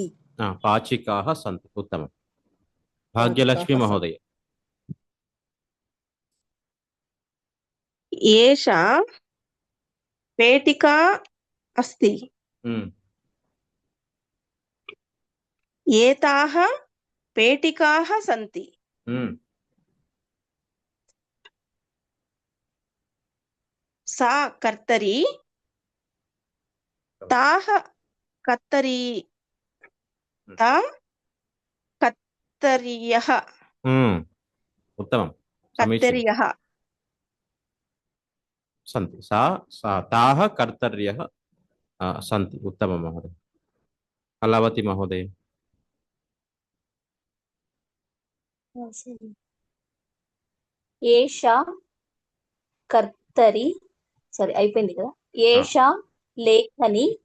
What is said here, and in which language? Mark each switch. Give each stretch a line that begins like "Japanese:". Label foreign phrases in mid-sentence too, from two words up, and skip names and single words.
Sanskrit: పాచికాః సంతి. ఉత్తమం. భాగ్యలక్ష్మి మహోదయ. ఏషా పేటికా అస్తి. ఏతాః పేటికాः సంతి. सा कर्तरी. ताः कर्तरी. ता कर्तर्यः. ఉత్తమం. कर्तर्यः సంతి. తాః కర్తర్యః సంతి. ఉత్తమం మహోదయ. కళావతి మహోదయ. ఏషా కర్తరి.
Telugu: సారీ అయిపోయింది కదా.
Sanskrit: ఏషా లేఖని.